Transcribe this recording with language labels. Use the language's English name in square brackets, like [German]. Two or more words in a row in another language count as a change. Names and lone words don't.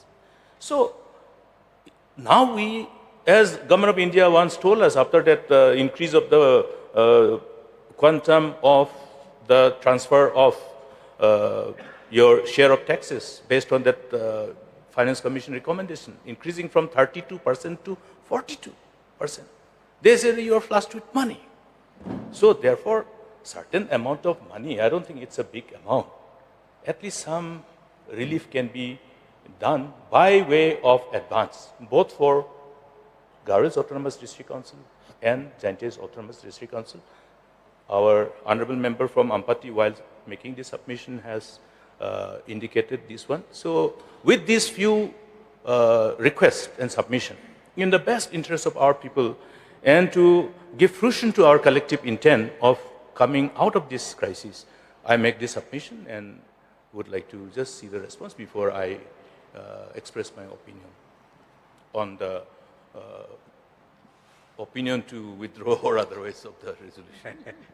[English] So now we, as Government of India once told us after that increase of the quantum of the transfer of your share of taxes based on that Finance Commission recommendation, increasing from 32% to 42%. They say you are flushed with money. So therefore, certain amount of money, I don't think it's a big amount. At least some relief can be done by way of advance, both for Garo's Autonomous District Council and Jaintia's Autonomous District Council. Our honorable member from Ampati, while making this submission, has indicated this one. So with these few requests and submission, in the best interest of our people and to give fruition to our collective intent of coming out of this crisis, I make this submission and would like to just see the response before I express my opinion on the opinion to withdraw or otherwise of the resolution.